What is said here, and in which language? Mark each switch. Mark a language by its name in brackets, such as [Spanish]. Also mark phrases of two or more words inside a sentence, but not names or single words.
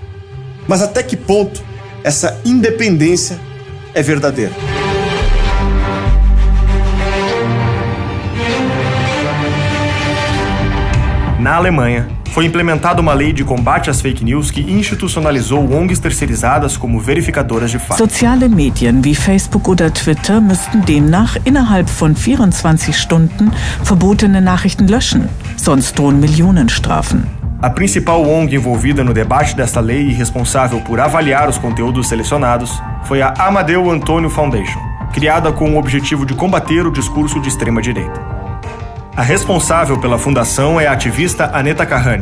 [Portuguese] Mas até que ponto essa independência é verdadeira? Na Alemanha, foi implementada uma lei de combate às [English] fake news [Portuguese] que institucionalizou ONGs terceirizadas como verificadoras de fato. [German] Soziale Medien wie Facebook oder Twitter müssten demnach innerhalb von 24 Stunden verbotene Nachrichten löschen, sonst drohen Millionenstrafen. [Portuguese] A principal ONG envolvida no debate desta lei e responsável por avaliar os conteúdos selecionados foi a Amadeu Antonio Foundation, criada com o objetivo de combater o discurso de extrema-direita. A responsável pela fundação é a ativista Aneta Kahane.